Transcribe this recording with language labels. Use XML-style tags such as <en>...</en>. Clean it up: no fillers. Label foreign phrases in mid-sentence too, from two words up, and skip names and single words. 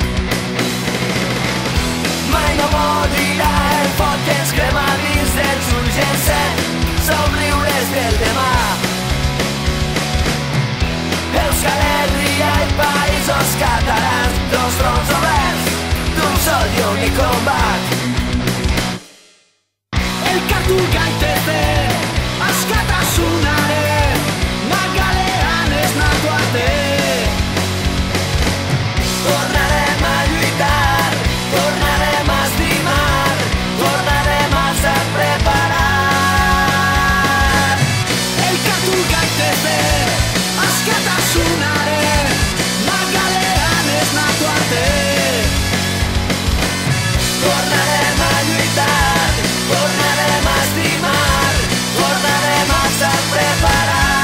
<ca>Mai no morirà el foc que ens crema dins dels ulls i encén somriures del demà. Euskal Herria i països catalans, dos fronts oberts d'un sol i únic combat.</ca> <eu>Elkartu gaitezte askatasunaren magalean esnatu arte.</eu> <ca>Tornarem a lluitar, tornarem a estimar, tornarem a ser preparar.</ca> <eu>Elkartu gaitezte askatasunaren magalean esnatu arte.</eu> <ca>Tornarem a lluitar, tornarem a estimar, tornarem a ser preparar.</ca>